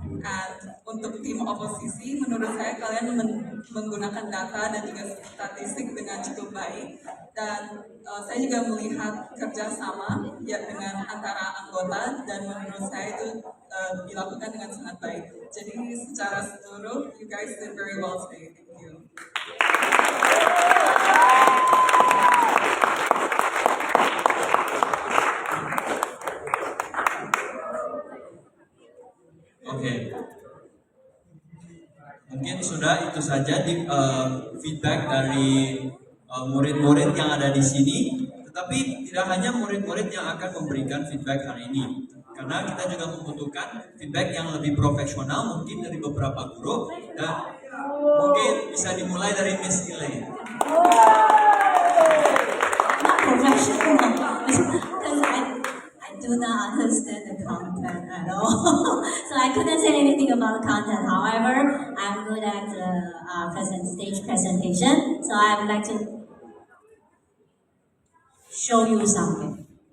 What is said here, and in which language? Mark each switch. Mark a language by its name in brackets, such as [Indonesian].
[Indonesian] And untuk tim oposisi, menurut saya kalian menggunakan data dan juga statistik dengan cukup baik, dan saya juga melihat kerjasama ya dengan antara anggota, dan menurut saya itu dilakukan dengan sangat baik. Jadi secara seluruh, [English] you guys did very well today. Thank you. [Indonesian] Oke. Mungkin sudah itu saja di feedback dari murid-murid yang ada di sini. Tetapi tidak hanya murid-murid yang akan memberikan feedback hari ini, karena kita juga membutuhkan feedback yang lebih profesional mungkin dari beberapa guru, dan mungkin bisa dimulai dari Miss Elaine. [English] Not professional, because I do not understand the content at all. So I couldn't say anything about the content. However, I'm good at stage presentation, so I would like to show you something.